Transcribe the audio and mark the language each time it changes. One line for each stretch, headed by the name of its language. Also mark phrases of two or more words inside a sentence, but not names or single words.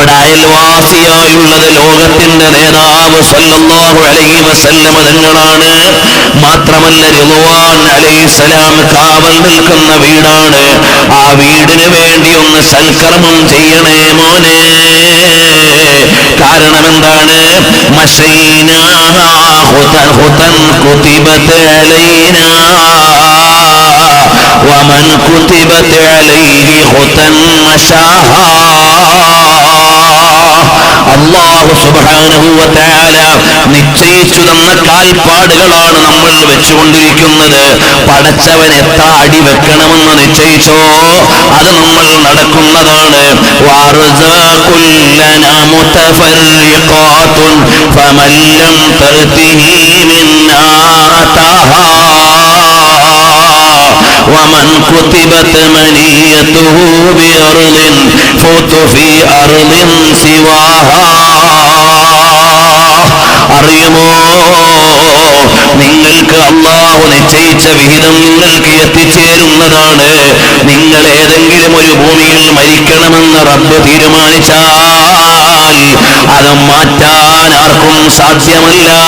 Malayalam: അവിടെ അയൽവാസിയായുള്ളത് ലോകത്തിന്റെ നേതാവ്
Arabic: صلى الله عليه وسلم
Malayalam: തങ്ങളാണ്. മാത്രമല്ല റിദ്വാൻ അലൈഹിസ്സലാം കാവൽ നിൽക്കുന്ന വീടാണ്. ആ വീടിന് വേണ്ടി ഒന്ന് സൽക്കർമ്മം ചെയ്യണേ മോനെ. കാരണം എന്താണ്?
Arabic: ومن كتبت عليه خطا مشاها.
Malayalam: അല്ലാഹു
Arabic: سبحانه وتعالى
Malayalam: നിശ്ചയിച്ചു തന്ന കാൽപ്പാടുകളാണ് നമ്മൾ വെച്ചുകൊണ്ടിരിക്കുന്നത്. പടച്ചവൻ എത്ര അടി വെക്കണമെന്ന് നിശ്ചയിച്ചോ അത് നമ്മൾ നടക്കുന്നതാണ്.
Arabic: وأرزاق لنا متفرقات فمن لم تأته منا أتاها ومن كتبت منيته بأرض فوت في أرض سواها.
Malayalam: അറിയുമോ, നിങ്ങൾക്ക് അല്ലാഹു നിശ്ചയിച്ച വിഹിതം നിങ്ങൾക്ക് എത്തിച്ചേരുന്നതാണ്. നിങ്ങൾ ഏതെങ്കിലും ഒരു ഭൂമിയിൽ മരിക്കണമെന്ന് റബ്ബ് തീരുമാനിച്ചാൽ അത് മാറ്റാൻ ആർക്കും സാധ്യമല്ല.